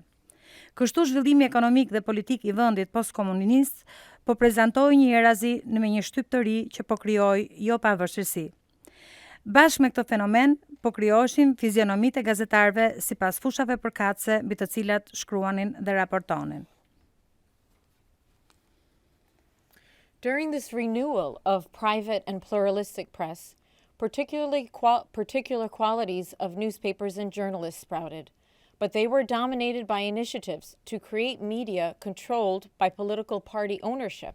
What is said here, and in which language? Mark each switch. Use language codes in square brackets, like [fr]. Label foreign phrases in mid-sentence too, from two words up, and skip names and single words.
[sq] Kështu zhvillimi ekonomik dhe politik i vendit postkomunist po prezantoi një erazi në me një shtyp të ri që po krijoi jo pavarësi. Bashkë me këtë fenomen, po krijoheshin fizionomitë e gazetarëve sipas fushave përkatëse mbi të cilat shkruanin dhe raportonin. [en] During this renewal of private and pluralistic press, particular qualities of newspapers and journalists sprouted, but they were dominated by initiatives to create media controlled by political party ownership.